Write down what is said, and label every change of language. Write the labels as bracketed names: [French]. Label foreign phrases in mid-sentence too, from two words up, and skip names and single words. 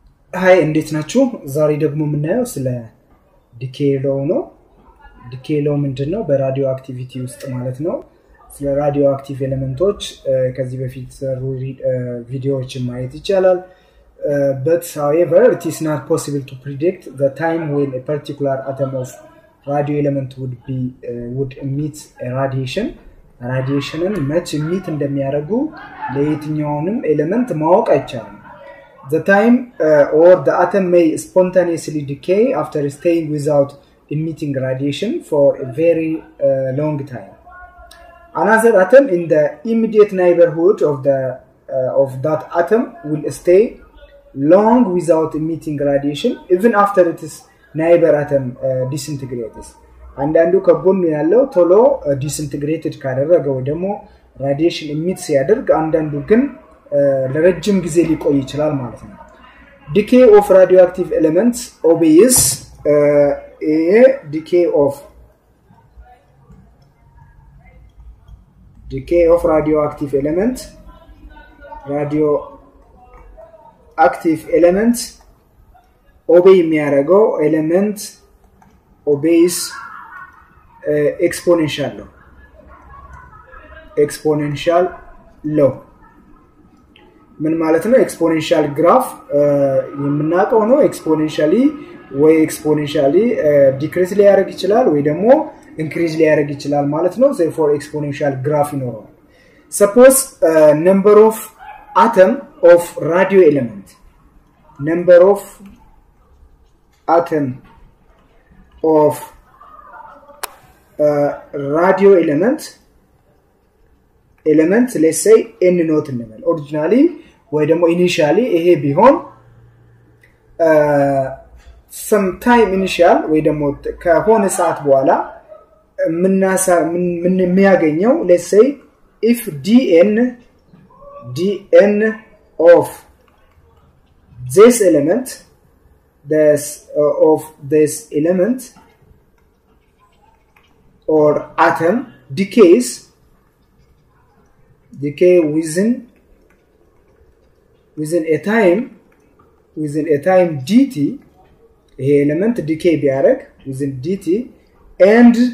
[Amharic] ሃይ እንዴት ናችሁ ዛሬ ደግሞ ምናየው ስለ [English] Decay Law [Amharic] ነው [English] Decay Law [Amharic] ምንድነው በራዲዮአክቲቪቲ ውስጥ ማለት ነው ስለ ራዲዮአክቲቭ ኤሌመንቶች ከዚህ በፊት ቪዲዮዎችን ማየት ይቻላል [English] but however it is not possible to predict the time when a particular atom of radio element would emit a radiationን [Amharic] መች emit እንደሚያደርጉ ለየትኛውንም ኤሌመንት ማወቅ አይቻልም [English] The time or the atom may spontaneously decay after staying without emitting radiation for a very long time. Another atom in the immediate neighborhood of that atom will stay long without emitting radiation even after its neighbor atom disintegrates. [Amharic] አንዳንዱ ከጎኑ ያለው ቶሎ disintegrated ካደረገ ወይ ደግሞ [English] radiation emit [Amharic] ሲያደርግ አንዳንዱ ግን ለረጅም ጊዜ ሊቆይ ይችላል ማለት ነው [English] Decay of radioactive elements obeys a decay of radioactive elements obey የሚያደርገው element obeys exponential law [Amharic] ምን ማለት ነው [English] exponential graph [Amharic] የምናውቀው ነው [English] exponentially decrease [Amharic] ሊያደርግ ይችላል ወይ ደግሞ [English] increase [Amharic] ሊያደርግ ይችላል ማለት ነው [English] therefore exponential graph ይኖረዋል suppose number of atom of radio element radio element let's say n not እንበል originally [Amharic] ወይ ደግሞ [English] initially [Amharic] ይሄ ቢሆን [English] some time initial [Amharic] ወይ ደግሞ ከሆነ ሰዓት በኋላ ምን የሚያገኘው [English] let's say if dn of this element or atom decay within a time dt a element decay ቢያደርግ within dt and